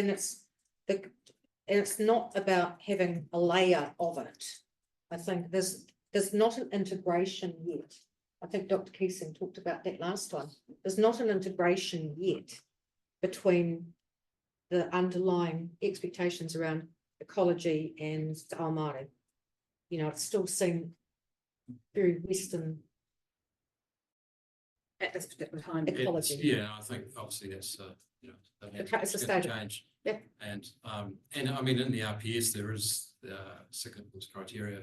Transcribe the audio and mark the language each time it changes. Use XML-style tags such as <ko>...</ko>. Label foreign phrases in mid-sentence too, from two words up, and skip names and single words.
<en>and it's not about having a layer of it. I think there's not an integration yet. I think Dr. Keesing talked about that last time. There's not an integration yet between the underlying expectations around ecology and</en> <mi>te ao Māori.</mi> <en>You know, it's still seen very Western At this particular time. ecology. Yeah, I think obviously that's, you know, It's a it's state gonna of- change. Yeah. And I mean, in the RPS, there is significance criteria.</en>